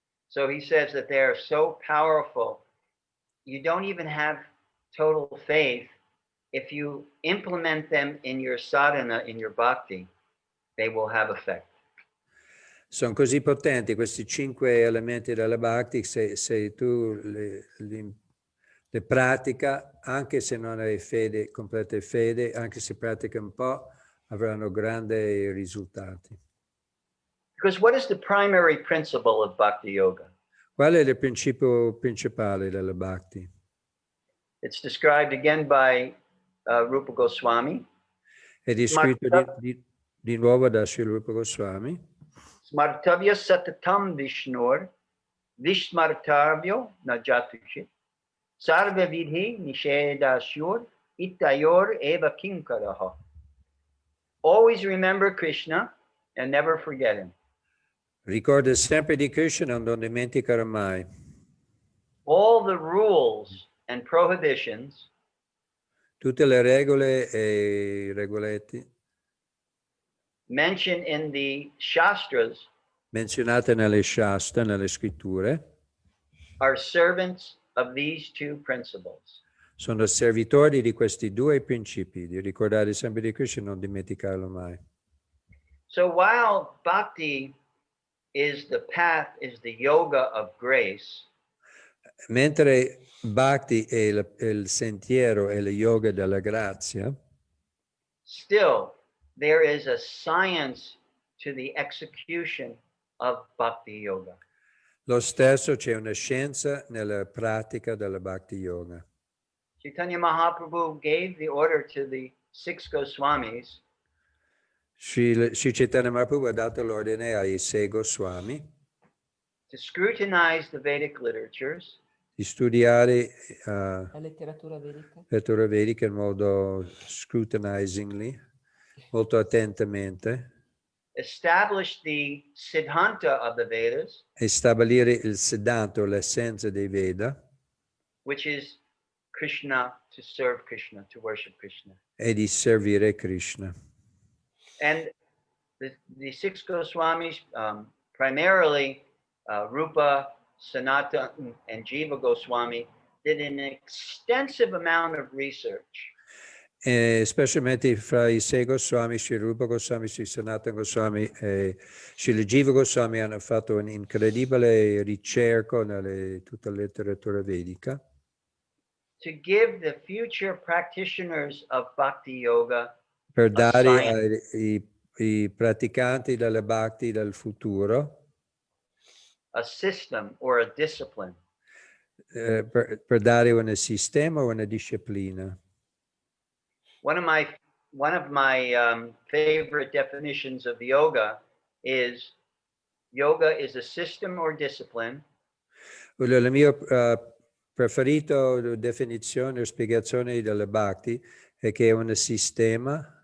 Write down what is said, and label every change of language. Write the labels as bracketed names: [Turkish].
[English] So he says that they are so powerful, you don't even have total faith. If you implement them in your sadhana, in your bhakti, they will have effect. [Italian] Sono così potenti questi 5 elementi della bhakti, se tu le pratica, anche se non hai fede, completa fede, anche se pratica un po', avranno grandi risultati. [English] Because what is the primary principle of Bhakti Yoga? [Italian] Qual è il principio principale della Bhakti? [English] It's described again by Rupa Goswami. [Italian] È descritto Di nuovo da Srila Rupa Goswami. [Sanskrit] Smartavya satatam Vishnur, Vishmartavyo najatushit, sarva vidhi nishedashur, itayor eva kinkaraha. [English] Always remember Krishna and never forget him. [Italian] Ricorda sempre di Krishna, non dimenticare mai. [English] All the rules and prohibitions [Italian] Tutte le regole e i regoletti [English] mentioned in the Shastras [Italian] menzionate nelle Shastra, nelle scritture, [English] are servants of these two principles. [Italian] sono servitori di questi due principi, di ricordare sempre di Krishna e non dimenticarlo mai. [English] So while bhakti is the path, is the yoga of grace, [Italian] Mentre Bhakti è il sentiero e lo yoga della grazia, [English] still there is a science to the execution of bhakti yoga. [Italian] lo stesso c'è una scienza nella pratica della Bhakti Yoga. [English] Chaitanya Mahaprabhu gave the order to the 6 Goswamis [Italian] Sri Chaitanya Mahaprabhu ha dato l'ordine ai 6 Goswami [English] to scrutinize the Vedic literatures, [Italian] di studiare La letteratura vedica. lettura vedica in modo scrutinizingly, molto attentamente, [English] establish the Siddhanta of the Vedas, [Italian] e stabilire il Siddhanta, l'essenza dei Veda, [English] which is Krishna, to serve Krishna, to worship Krishna. [Italian] e di servire Krishna. [English] And the 6 Goswamis, primarily Rupa, Sanatana, and Jiva Goswami, did an extensive amount of research. [Italian] E specialmente fra i 6 Goswami, Sri Rupa Goswami, Sri Sanatana Goswami e Sri Jiva Goswami hanno fatto un'incredibile ricerca nelle tutta la letteratura vedica [English] To give the future practitioners of Bhakti Yoga [Italian] per dare [English] science. [Italian] ai praticanti della Bhakti del futuro [English] A system or a discipline. [Italian] per dare un sistema o una disciplina. [English] One of my favorite definitions of yoga is a system or discipline [Italian] La mia preferita definizione o spiegazione della Bhakti è che è un sistema